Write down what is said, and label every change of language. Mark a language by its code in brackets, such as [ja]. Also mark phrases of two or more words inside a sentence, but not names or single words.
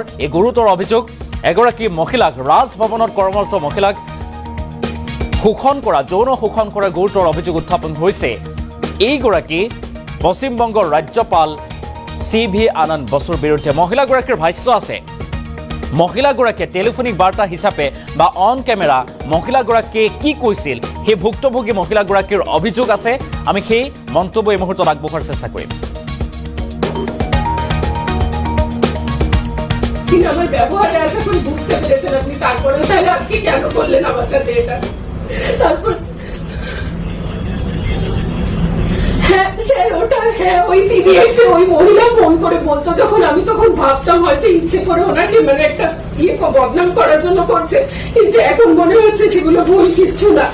[as] এই গুৰুতৰ অভিযোগ, এগৰাকী মহিলাক, ৰাজভৱনত কৰ্মৰত মহিলাক যৌন শোষণ কৰাৰ গুৰুতৰ অভিযোগ উত্থাপন হৈছে এইগৰাকী পশ্চিমবংগৰ ৰাজ্যপাল CV আনন্দ বসুৰ বিৰুদ্ধে। মহিলাগৰাকীৰ ভাষ্য আছে, মহিলাগৰাকীয়ে টেলিফোনিক বাৰ্তা হিচাপে বা [en] on camera [as] মহিলাগৰাকীয়ে কি কৈছিল সেই ভুক্তভোগী মহিলাগৰাকীৰ অভিযোগ আছে। আমি সেই মন্তব্য এই মুহূৰ্তত আগবঢ়াৰ চেষ্টা কৰিম। [bn] আমার ব্যবহারে আশা করি বুঝতে পেরেছেন আপনি, তারপরে তাহলে আজকে কেন করলেন আমার সাথে এটা? তারপর হ্যাঁ স্যার, ওটা হ্যাঁ ওই PBS এ ওই মহিলা ফোন করে বলতো, যখন আমি তখন ভাবতাম হয়তো ইচ্ছে করে ওনাকে মানে একটা বদনাম করার জন্য করছে, কিন্তু এখন মনে হচ্ছে সেগুলো ভুল কিচ্ছু না।